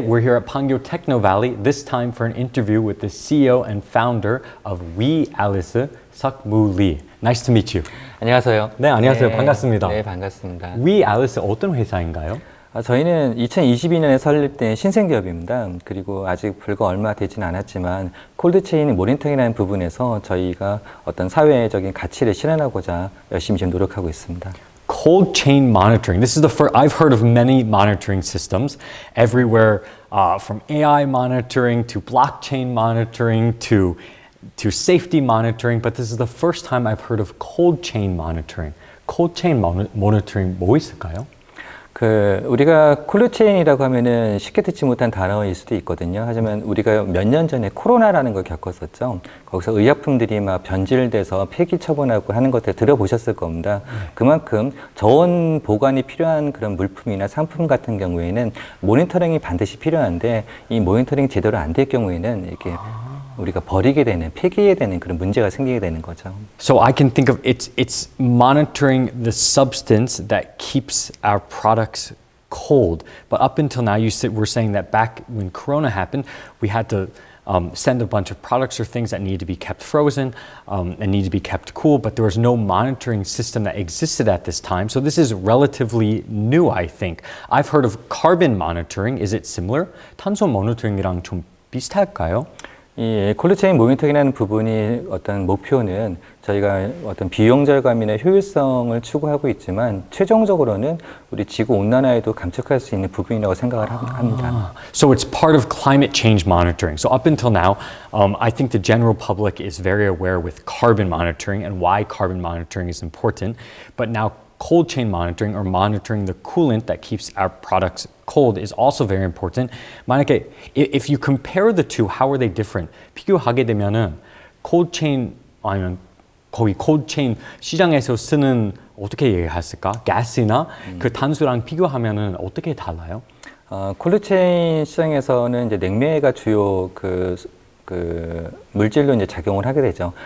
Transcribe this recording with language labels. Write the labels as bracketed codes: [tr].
[en] We're here at Pangyo Techno Valley, this time for an interview with the CEO and founder of WeAlice, Seok-Moo Lee. Nice to meet you. [ko] 안녕하세요. 네, 안녕하세요. 반갑습니다. 네, 반갑습니다. WeAlice 어떤 회사인가요? 저희는 2022년에 설립된 신생기업입니다. 그리고 아직 불과 얼마 되지는 않았지만 콜드체인 모니터링이라는 부분에서 저희가 어떤 사회적인 가치를 실현하고자 열심히 지금 노력하고 있습니다. [en] Cold chain monitoring. This is the first, I've heard of many monitoring systems everywhere, from AI monitoring to blockchain monitoring to safety monitoring, but this is the first time I've heard of cold chain monitoring. [ko] Cold chain monitoring 뭐 있을까요? 우리가 콜드체인이라고 하면은 쉽게 듣지 못한 단어일 수도 있거든요. 하지만 우리가 몇 년 전에 코로나라는 걸 겪었었죠. 거기서 의약품들이 막 변질돼서 폐기 처분하고 하는 것들 들어보셨을 겁니다. 그만큼 저온 보관이 필요한 그런 물품이나 상품 같은 경우에는 모니터링이 반드시 필요한데 이 모니터링이 제대로 안 될 경우에는 이렇게 우리가 버리게 되는, 폐기해야 되는 그런 문제가 생기게 되는 거죠. [en] So I can think of it's monitoring the substance that keeps our products cold. But up until now, were saying that back when Corona happened, we had to send a bunch of products or things that need to be kept frozen and need to be kept cool, but there was no monitoring system that existed at this time. So this is relatively new, I think. I've heard of carbon monitoring. Is it similar? [ko] 탄소 모니터링이랑 좀 비슷할까요? 이 콜드체인 모니터링이라는 부분이 어떤 목표는 저희가 어떤 비용 절감이나 효율성을 추구하고 있지만 최종적으로는 우리 지구 온난화에도 감축할 수 있는 부분이라고 생각을 합니다. [en] So it's part of climate change monitoring. So up until now, I think the general public is very aware with carbon monitoring and why carbon monitoring is important. But now cold chain monitoring or monitoring the coolant that keeps our products cold is also very important. [ko] 만약에 [en] if you compare the two, how are they different? [ko] 비교하게 되면은 cold chain 아니면 거기 cold chain 시장에서 쓰는 어떻게 얘기했을까? 가스나 그 탄소랑 비교하면은 어떻게 달라요? 콜드체인 시장에서는 이제 냉매가 주요 그 물질로 이제 작용을 하게 되죠.